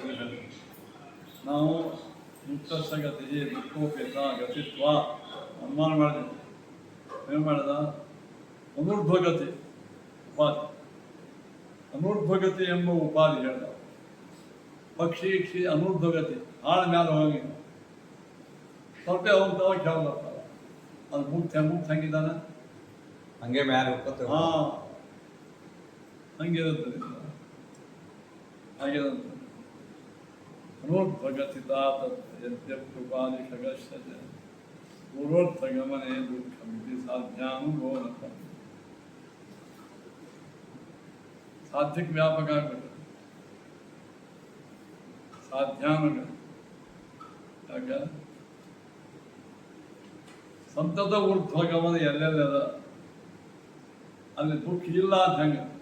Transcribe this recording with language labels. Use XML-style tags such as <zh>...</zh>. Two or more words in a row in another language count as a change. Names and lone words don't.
<kn>ಹೇಳಿ ನಾವು ಮುಕ್ತಸ್ಥ ಗತಿ ದುಃಖೋಪೇತ ಗತಿತ್ವ ಅನುಮಾನ ಮಾಡಿದ್ವಿ ಏನು ಮಾಡಿದ ಅನೂರ್ಧ್ವಗತಿ ಉಪಾಧಿ ಅನೂರ್ಧ್ವಗತಿ ಎಂಬ ಉಪಾಧಿ ಹೇಳಿದ ಪಕ್ಷಿ ಅನೂರ್ಧ್ವಗತಿ ಆಳ ಮ್ಯಾಲ ಹೋಗಿ ಸ್ವಲ್ಪ ಹೋಗ್ತಾವ ಕೆಳಗೆ ಬರ್ತಾವ ಅದು ಮುಕ್ತ ಹಂಗಿದ್ದಾನೆ ಹಂಗೆ ಮ್ಯಾಲೆ ಹೋಗ್ತದೆ. ಹಂಗಿರುತ್ತದೆ ಹಾಗಿರಂತ ಅನೂರ್ಧ್ವಗತಿತ</kn> <sa>ಯದ್ಯಪ್ಯುಪಾಧಿಕಗಸ್ಯ ಚ ಪೂರ್ವೋತ್ಥಗಮನೆ ದುಃಖಂ ಇತಿ ಸಾಧ್ಯಾನುಗೋನತ</sa> <kn>ಸಾಧ್ಯಕ್ಕೆ ವ್ಯಾಪಕ ಆಗಬೇಕು ಸಾಧ್ಯಾನುಗ ಯಾಕೆ ಸಂತತ ಊರ್ಧ್ವಗಮನ ಎಲ್ಲೆಲ್ಲ ಅದ ಅಲ್ಲಿ ದುಃಖ ಇಲ್ಲ ಅಂತ ಹೆಂಗ</kn>